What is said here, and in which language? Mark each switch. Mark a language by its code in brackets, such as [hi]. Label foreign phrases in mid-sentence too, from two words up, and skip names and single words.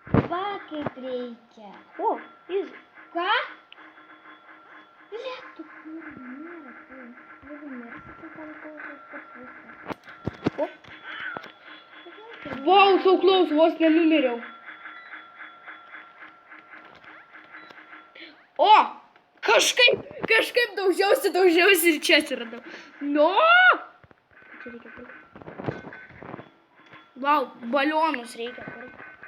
[lt] Va, kaip reikia. O, easy. Ką? Lietu, kur nėra tai. Jeigu mirsi, tai ten tas viskas. O. [en] Wow, so close, [lt] vos nenumiriau. O, kažkaip daužiausi ir čia atsiradau. No! Čia reikia pirkti. Wow, balionus reikia pirkti.